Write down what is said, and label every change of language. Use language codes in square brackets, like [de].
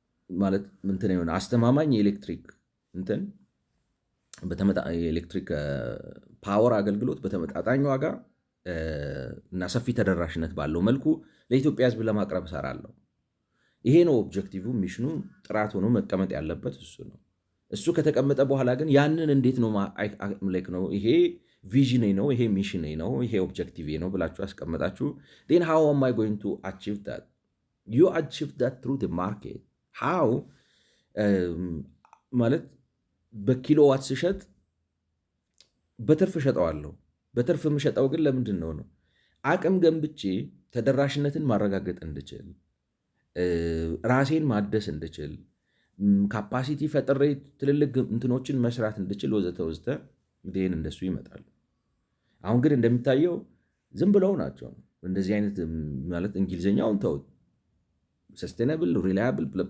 [am] ማለት እንትን የሆነ አስተማማኝ የኤሌክትሪክ እንትን የኤሌክትሪክ ፓወር አገልግሎት በተመጣጣኝ ዋጋ እና ሰፊ ተደራሽነት ባለው መልኩ ለኢትዮጵያ ሕዝብ ለማቅረብ እሰራለሁ። ይሄ ነው ኦብጀክቲቭ። ሚሽኑ ጥራት ሆኖ መቀመጥ ያለበት እሱ ነው። እሱ ከተቀመጠ በኋላ ግን ያንን እንዴት ነው ይሄ ቪዥን ነው፣ ይሄ ሚሽን ነው፣ ይሄ ኦብጀክቲቭ ነው ብላችሁ አስቀመጣችሁ [en] then how am I going to achieve that? You achieve that through the market. [am] how ማለት በኪሎዋት ስሸጥ በትርፍ እሸጠዋለሁ። በትርፍ የምሸጠው ግን ለምንድን ነው አቅም ገንብቼ ተደራሽነትን ማረጋገጥ እንድችል፣ ራሴን ማደስ እንድችል፣ ካፓሲቲ ፈጥሬ ትልልቅ እንትኖችን መስራት እንድችል ወዘተ ወዘተ ዴን እንደሱ ይመጣል። አሁን ግን እንደሚታየው ዝም ብለው ናቸው እንደዚህ አይነት ማለት እንግሊዝኛውን ተውት። ሰስቴናብል ሪላያብል